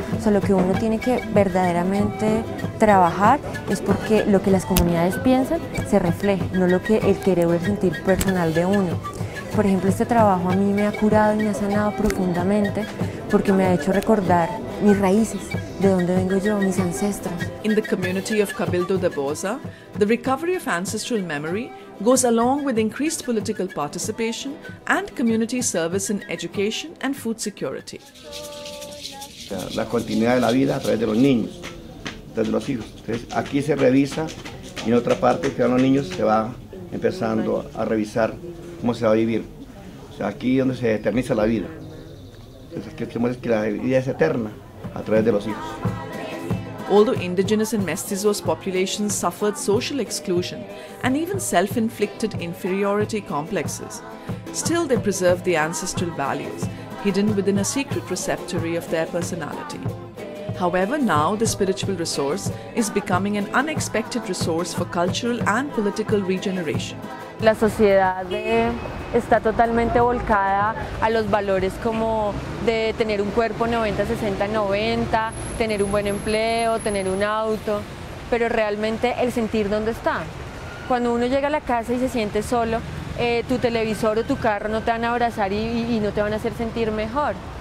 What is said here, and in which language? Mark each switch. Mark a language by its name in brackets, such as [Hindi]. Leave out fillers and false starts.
[Spanish] O sea, lo que uno tiene que verdaderamente trabajar es porque lo que las comunidades piensan se refleje, no lo que el querer o el sentir personal de uno. Por ejemplo, este trabajo a mí me ha curado y me ha sanado profundamente porque me ha hecho recordar mis raíces, de dónde vengo yo, mis ancestros. [English] In the community of Cabildo de Boza, the recovery of ancestral memory goes along with increased political participation and community service in education and food security. [Spanish] La continuidad de la vida a través de los niños, de los hijos. Entonces, aquí se revisa y en otra parte que van los niños se va empezando a revisar cómo se va a vivir. O sea, aquí es donde se eterniza la vida. Entonces, que la vida es eterna a través de los hijos. [English] Although indigenous and mestizos populations suffered social exclusion and even self-inflicted inferiority complexes, still they preserved the ancestral values hidden within a secret receptory of their personality. However, now the spiritual resource is becoming an unexpected resource for cultural and political regeneration. [Spanish] La sociedad está totalmente volcada a los valores como de tener un cuerpo 90, 60, 90, tener un buen empleo, tener un auto, pero realmente el sentir dónde está. Cuando uno llega a la casa y se siente solo, tu televisor o tu carro no te van a abrazar y no te van a hacer sentir mejor.